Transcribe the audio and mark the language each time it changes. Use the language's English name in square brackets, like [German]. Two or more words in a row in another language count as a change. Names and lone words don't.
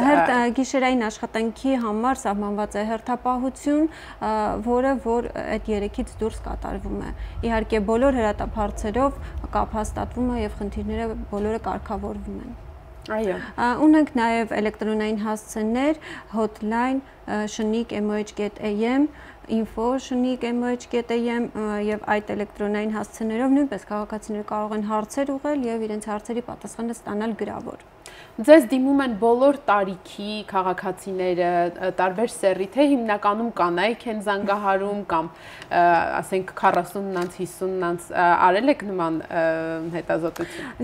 [Armenian] Գիշերային աշխատանքի համար սահմանված է հերթապահություն, որը որ այդ 3-ից դուրս կատարվում է։ Իհարկե բոլոր հրատապարծերով կապ հաստատվում է եւ խնդիրները բոլորը կարգավորվում են։ Այո։ Ունենք նաև էլեկտրոնային հասցեներ, hotline shnik.moh.am, info shnik.moh.am եւ այդ էլեկտրոնային հասցեներով նույնպես քաղաքացիները կարող են հարցեր ուղղել եւ իրենց հարցերի պատասխանը ստանալ գրավոր։ Ձեզ դիմում են բոլոր տարիքի քաղաքացիները, տարբեր սեռի, թե հիմնականում կանայք են զանգահարում կամ ասենք 40-նանց, 50-նանց արել եք նման հետազոտություն։